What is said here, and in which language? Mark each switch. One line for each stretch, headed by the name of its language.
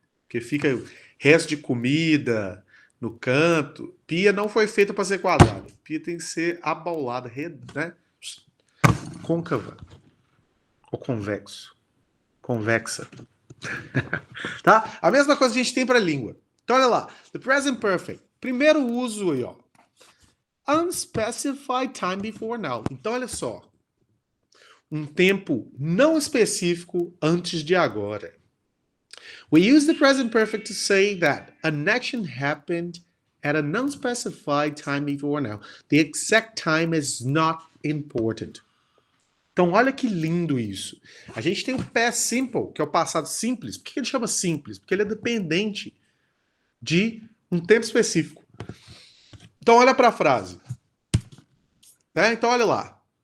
Portuguese: Porque fica resto de comida no canto. Pia não foi feita para ser quadrada. Pia tem que ser abaulada, né? Côncava ou convexo. Convexa. Tá? A mesma coisa a gente tem para a língua. Então, olha lá.
English: The present perfect.
Portuguese: Primeiro uso aí, ó.
English: Unspecified time before now.
Portuguese: Então, olha só. Um tempo não específico antes de agora.
English: We use the present perfect to say that an action happened at an unspecified time before now. The exact time is not important.
Portuguese: Então, olha que lindo isso. A gente tem o past simple, que é o passado simples. Por que ele chama simples? Porque ele é dependente de um tempo específico. Então, olha para a frase. Né? Então, olha lá.